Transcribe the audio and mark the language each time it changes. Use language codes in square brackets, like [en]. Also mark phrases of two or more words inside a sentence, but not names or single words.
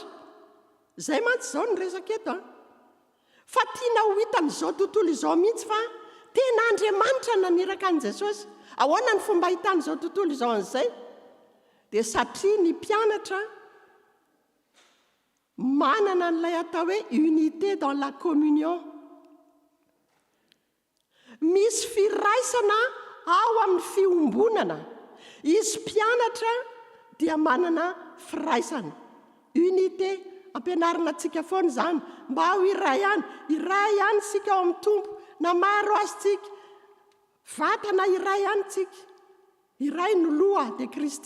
[mg] Izay mantsy izao ny resaka eto fa tiana ho hitan'izao tontolo izao mihitsy fa tena Andriamanitra naniraka an' Jesosy. Ahoana ny fomba hitan'izao tontolo izao an'izay? Dia satria ny mpianatra manana n'ilay atao hoe [fr] unité dans la communion. [mg] Misy firaisana ao amin'ny fiombonana. Izy mpianatra dia manana firaisana, unité. Ampianarina antsika foana izany mba ho iray ihany sika ao amin'ny tompo, na maro azy tsika, vatana iray ihany tsika, iray no loha de Kristy.